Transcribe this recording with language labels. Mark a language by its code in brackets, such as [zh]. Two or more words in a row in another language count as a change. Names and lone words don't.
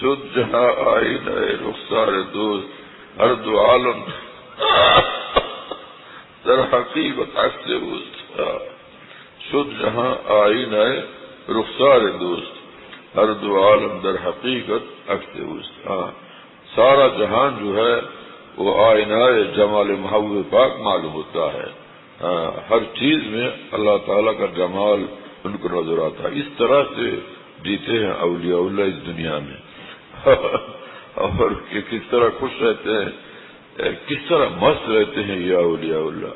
[fa] جہاں آئینہ رخسار دوست ہر دو عالم در حقیقت عکس اوست. شد جہاں آئینہ رخسار دوست ہر دو عالم در حقیقت عکس اوست. [ur] سارا جہان جو ہے وہ آئینہ جمال محبوب پاک معلوم ہوتا ہے. ہر چیز میں اللہ تعالیٰ کا جمال ان کو نظر آتا ہے. اس طرح سے جیتے ہیں اولیاء اللہ اس دنیا میں اور کس طرح خوش رہتے ہیں, کس طرح مست رہتے ہیں یہ اولیاء اللہ.